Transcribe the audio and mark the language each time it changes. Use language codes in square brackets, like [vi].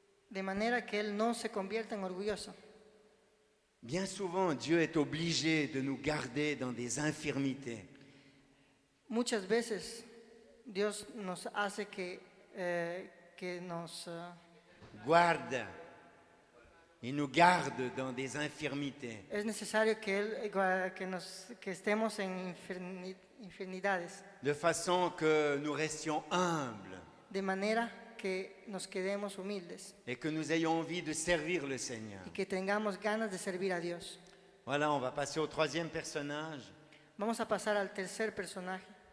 [es] de manera que él no se convierta en orgulloso. [fr] Bien souvent, Dieu est obligé de nous garder dans des infirmités. [es] Muchas veces Dios nos hace que nos Guarde. [fr] Il nous garde dans des infirmités. [es] es necesario que estemos en infernidades, [fr] De façon que nous restions humbles [es] de manera que nos quedemos humildes [fr] et que nous ayons envie de servir le Seigneur. [es] y que tengamos ganas de servir a Dios. [fr] Voilà, on va passer au troisième personnage. [es] Vamos a pasar al tercer personaje,